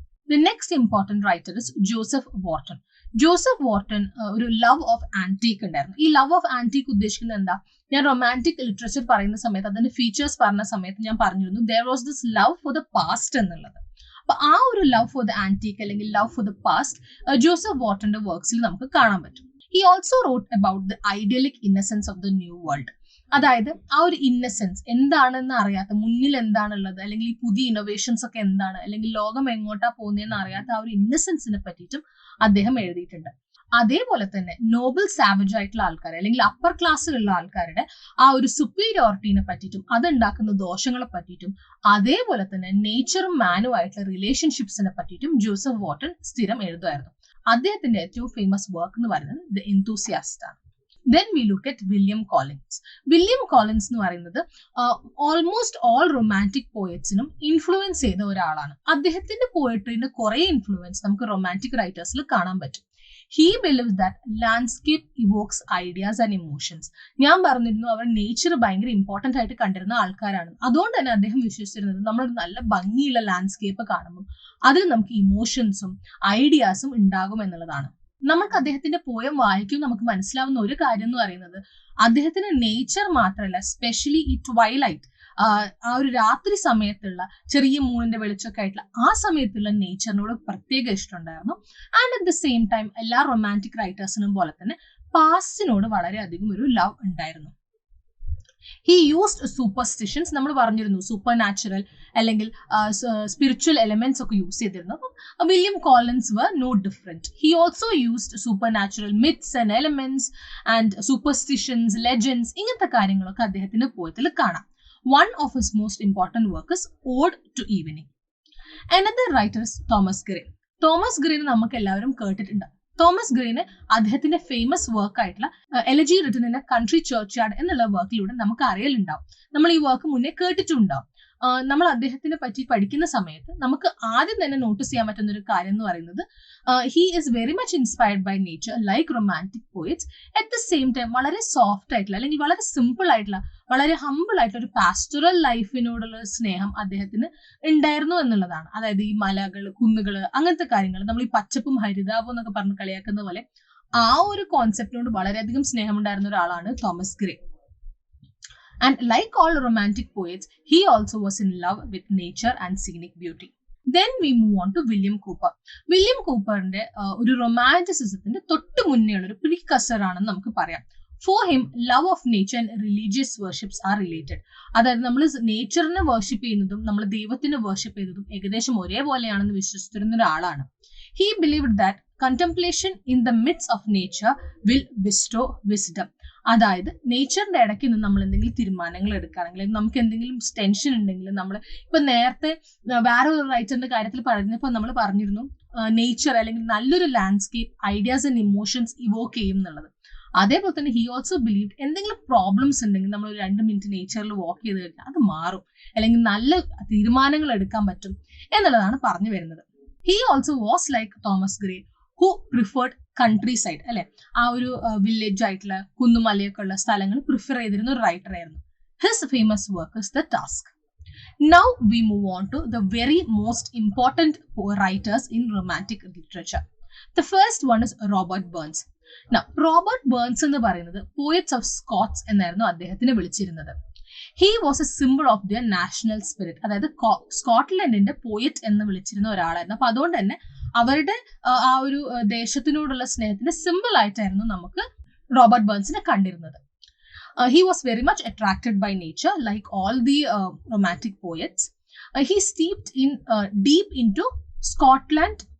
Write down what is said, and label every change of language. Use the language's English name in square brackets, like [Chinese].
[English] the next important writer is [Malayalam] Joseph Wharton. Joseph Wharton ഒരു love of antique ഉണ്ടായിരുന്നു. ഈ love of antique ഉദ്ദേശിക്കുന്നത് എന്താ? ഞാൻ റൊമാൻറ്റിക് ലിറ്ററേച്ചർ പറയുന്ന സമയത്ത് അതിന്റെ ഫീച്ചേഴ്സ് പറഞ്ഞ സമയത്ത് ഞാൻ പറഞ്ഞിരുന്നു [English] there was this love for the past [Malayalam] എന്നുള്ളത്. അപ്പൊ ആ ഒരു ലവ് ഫോർ ദ ആന്റീക്ക് അല്ലെങ്കിൽ love for the past Joseph വാർട്ടന്റെ വർക്ക്സിൽ നമുക്ക് കാണാൻ പറ്റും. [English] He also wrote about the idyllic innocence of the new world. [Malayalam] അതായത് ആ ഒരു ഇന്നസെൻസ് എന്താണെന്ന് അറിയാത്ത, മുന്നിൽ എന്താണുള്ളത്, അല്ലെങ്കിൽ ഈ പുതിയ ഇന്നോവേഷൻസ് ഒക്കെ എന്താണ്, അല്ലെങ്കിൽ ലോകം എങ്ങോട്ടാ പോകുന്നതെന്ന് അറിയാത്ത ആ ഒരു ഇന്നസെൻസിനെ പറ്റിയിട്ടും അദ്ദേഹം എഴുതിയിട്ടുണ്ട്. അതേപോലെ തന്നെ നോബൽ സാവേജ് ആയിട്ടുള്ള ആൾക്കാർ അല്ലെങ്കിൽ അപ്പർ ക്ലാസ്സിലുള്ള ആൾക്കാരുടെ ആ ഒരു സുപ്പീരിയോറിറ്റീനെ പറ്റിയിട്ടും അതുണ്ടാക്കുന്ന ദോഷങ്ങളെ പറ്റിയിട്ടും അതേപോലെ തന്നെ നേച്ചറും മാനും ആയിട്ടുള്ള റിലേഷൻഷിപ്സിനെ പറ്റിയിട്ടും ജോസഫ് വാർട്ടൺ സ്ഥിരം എഴുതുമായിരുന്നു. അദ്ദേഹത്തിന്റെ ഏറ്റവും ഫേമസ് വർക്ക് എന്ന് പറയുന്നത് ദ എന്തൂസിയാസ്റ്റ് ആണ്. [English] Then we look at William Collins. [Malayalam] William Collins എന്ന് പറയുന്നത് ഓൾമോസ്റ്റ് ഓൾ റൊമാൻറ്റിക് പോയറ്റ്സിനും ഇൻഫ്ലുവൻസ് ചെയ്ത ഒരാളാണ്. അദ്ദേഹത്തിന്റെ പോയട്രീന്റെ കുറെ ഇൻഫ്ലുവൻസ് നമുക്ക് റൊമാൻറ്റിക് റൈറ്റേഴ്സിൽ കാണാൻ പറ്റും. [English] He believes that landscape evokes ideas and emotions. [Malayalam] ഞാൻ പറഞ്ഞിരുന്നു അവർ നേച്ചർ ഭയങ്കര ഇമ്പോർട്ടന്റ് ആയിട്ട് കണ്ടിരുന്ന ആൾക്കാരാണ്. അതുകൊണ്ട് തന്നെ അദ്ദേഹം വിശ്വസിച്ചിരുന്നത് നമ്മൾ നല്ല ഭംഗിയുള്ള ലാൻഡ്സ്കേപ്പ് കാണുമ്പോൾ അതിൽ നമുക്ക് ഇമോഷൻസും ഐഡിയാസും ഉണ്ടാകും എന്നുള്ളതാണ്. നമുക്ക് അദ്ദേഹത്തിന്റെ പോയം വായിക്കും നമുക്ക് മനസ്സിലാവുന്ന ഒരു കാര്യം എന്ന് പറയുന്നത് അദ്ദേഹത്തിന് നേച്ചർ മാത്രമല്ല, സ്പെഷ്യലി ഈ ട്വൈലൈറ്റ്, ആ ഒരു രാത്രി സമയത്തുള്ള ചെറിയ മൂണിന്റെ വെളിച്ചമൊക്കെ ആയിട്ടുള്ള ആ സമയത്തുള്ള നേച്ചറിനോട് പ്രത്യേക ഇഷ്ടമുണ്ടായിരുന്നു. [English] and at the same time [Malayalam] എല്ലാ റൊമാൻറ്റിക് റൈറ്റേഴ്സിനും പോലെ തന്നെ പാസ്റ്റിനോട് വളരെയധികം ഒരു ലവ് ഉണ്ടായിരുന്നു. [English] he used superstitions, [Malayalam] നമ്മൾ പറഞ്ഞിരുന്നു സൂപ്പർ നാച്ചുറൽ അല്ലെങ്കിൽ സ്പിരിച്വൽ എലിമെന്റ്സ് ഒക്കെ യൂസ് ചെയ്തിരുന്നു. [English] അപ്പം William Collins were no different. He also used super natural myths and elements and superstitions, legends, [Malayalam] ഇങ്ങനത്തെ കാര്യങ്ങളൊക്കെ അദ്ദേഹത്തിന്റെ പോയത്തിൽ കാണാം. [English] One of his most important work is Ode to Evening. Another writer is Thomas Gray. [Malayalam] Thomas ഗ്രേനെ നമുക്ക് എല്ലാവരും കേട്ടിട്ടുണ്ട്. Thomas ഗ്രേന് അദ്ദേഹത്തിന്റെ famous work ആയിട്ടുള്ള elegy written in A country church yard എന്നുള്ള വർക്കിലൂടെ നമുക്ക് അറിയലുണ്ടാവും. നമ്മൾ ഈ വർക്ക് മുന്നേ കേട്ടിട്ടുണ്ടാവും. നമ്മൾ അദ്ദേഹത്തിനെ പറ്റി പഠിക്കുന്ന സമയത്ത് നമുക്ക് ആദ്യം തന്നെ നോട്ടീസ് ചെയ്യാൻ പറ്റുന്ന ഒരു കാര്യം എന്ന് പറയുന്നത് [English] He is very much inspired by nature like romantic poets. At the same time [Malayalam] വളരെ സോഫ്റ്റ് ആയിട്ടുള്ള അല്ലെങ്കിൽ വളരെ സിമ്പിൾ ആയിട്ടുള്ള വളരെ ഹമ്പിൾ ആയിട്ടുള്ള ഒരു പാസ്റ്ററൽ ലൈഫിനോടുള്ള സ്നേഹം അദ്ദേഹത്തിന് ഉണ്ടായിരുന്നു എന്നുള്ളതാണ്. അതായത് ഈ മലകൾ, കുന്നുകള്, അങ്ങനത്തെ കാര്യങ്ങൾ നമ്മൾ ഈ പച്ചപ്പും ഹരിതാപവും എന്നൊക്കെ പറഞ്ഞ് കളിയാക്കുന്ന പോലെ ആ ഒരു കോൺസെപ്റ്റിനോട് വളരെയധികം സ്നേഹം ഉണ്ടായിരുന്ന ഒരാളാണ് Thomas grey. [English] And like all romantic poets, he also was in love with nature and scenic beauty. Then we move on to William Cooper. [Malayalam] William കൂപ്പറിന്റെ ഒരു റൊമാൻറ്റിസിസത്തിന്റെ തൊട്ട് മുന്നേയുള്ള ഒരു പ്രീകസർ ആണെന്ന് നമുക്ക് പറയാം. [English] For him, love of nature and religious worships are related. [Malayalam] അതായത് നമ്മൾ നേച്ചറിനെ worship ചെയ്യുന്നതും നമ്മൾ ദൈവത്തിനെ വർഷിപ്പ് ചെയ്യുന്നതും ഏകദേശം ഒരേപോലെയാണെന്ന് വിശ്വസിച്ചിരുന്ന ഒരാളാണ്. [English] He believed that contemplation in the midst of nature will bestow wisdom. [Malayalam] അതായത് നേച്ചറിന്റെ ഇടയ്ക്ക് നിന്ന് നമ്മൾ എന്തെങ്കിലും തീരുമാനങ്ങൾ എടുക്കുകയാണെങ്കിൽ, നമുക്ക് എന്തെങ്കിലും ടെൻഷൻ ഉണ്ടെങ്കിൽ, നമ്മൾ ഇപ്പൊ നേരത്തെ വേറെ ഒരു റൈറ്ററിന്റെ കാര്യത്തിൽ പറഞ്ഞപ്പോൾ നമ്മൾ പറഞ്ഞിരുന്നു നേച്ചർ അല്ലെങ്കിൽ നല്ലൊരു landscape ideas and emotions Evoque ചെയ്യും എന്നുള്ളത്. അതേപോലെ തന്നെ [English] he also believe [Malayalam] എന്തെങ്കിലും പ്രോബ്ലംസ് ഉണ്ടെങ്കിൽ നമ്മൾ ഒരു 2 മിനിറ്റ് നേച്ചറിൽ വാക്ക് ചെയ്ത് കഴിഞ്ഞാൽ അത് മാറും, അല്ലെങ്കിൽ നല്ല തീരുമാനങ്ങൾ എടുക്കാൻ പറ്റും എന്നുള്ളതാണ് പറഞ്ഞു വരുന്നത്. [English] he also was like Thomas Gray who preferred countryside, [Malayalam] അല്ലെ, ആ ഒരു വില്ലേജ് ആയിട്ടുള്ള കുന്നുമലയൊക്കെ ഉള്ള സ്ഥലങ്ങൾ പ്രിഫർ ചെയ്തിരുന്ന ഒരു റൈറ്റർ ആയിരുന്നു. [English] His famous work is the task. Now we move on to the very most important writers in romantic literature. The first one is Robert Burns. [Malayalam] Now, Robert Burns എന്ന് പറയുന്നത് poets of Scots എന്നായിരുന്നു അദ്ദേഹത്തിനെ വിളിച്ചിരുന്നത്. [English] he was a simple of their national spirit, [Malayalam] അതായത് സ്കോട്ട്ലൻഡിന്റെ poet എന്ന് വിളിച്ചിരുന്ന ഒരാളായിരുന്നു. അപ്പൊ അതുകൊണ്ട് തന്നെ അവരുടെ ആ ഒരു ദേശത്തിനോടുള്ള സ്നേഹത്തിന്റെ സിമ്പിൾ ആയിട്ടായിരുന്നു നമുക്ക് റോബർട്ട് ബേൺസിനെ കണ്ടിരുന്നത്. [English] He was very much attracted by nature, like all the romantic poets. He steeped in deep into Scotland.